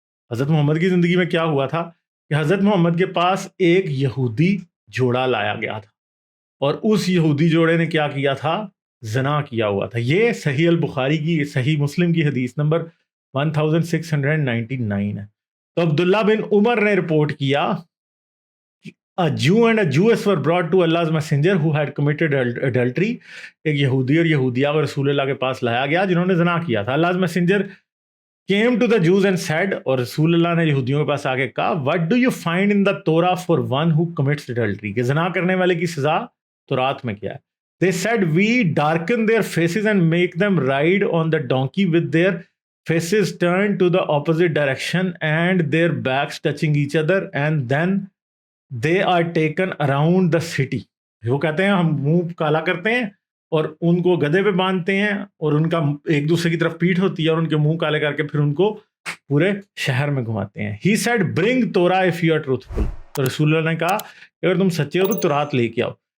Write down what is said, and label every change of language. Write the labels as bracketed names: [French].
[Hindi] हज़रत मोहम्मद की ज़िंदगी में क्या हुआ था कि हज़रत मोहम्मद के पास एक यहूदी जोड़ा लाया गया था, और उस यहूदी जोड़े ने क्या किया था? ज़िना किया हुआ था। ये सही अल बुखारी की, सही मुस्लिम की हदीस नंबर 1699 है। तो अब्दुल्ला बिन उमर ने रिपोर्ट किया, [English] A Jew and a Jewess were brought to Allah's messenger who had committed adultery. [Hindi] एक यहूदी और यहूदिया को रसूल अल्लाह के पास लाया गया जिन्होंने ज़िना किया था। [English] Allah's messenger came to the Jews and said, [Hindi] और रसूल अल्लाह ने यहूदियों के पास आके कहा, [English] What do you find in the Torah for one who commits adultery? [Hindi] कि ज़िना करने वाले की सज़ा तौरात में क्या है? [English] They said, We darken their faces and make them ride on the donkey with their faces turned to the opposite direction and their backs touching each other, and then they are taken around the city. [Hindi] वो कहते हैं हम मुंह काला करते हैं और उनको गधे पे बांधते हैं और उनका एक दूसरे की तरफ पीठ होती है और उनके मुंह काले करके फिर उनको पूरे शहर में घुमाते हैं। [English] He said bring Torah if you are truthful. [Hindi] तो रसूलुल्लाह ने कहा अगर तुम सच्चे हो तो तौरात लेके आओ।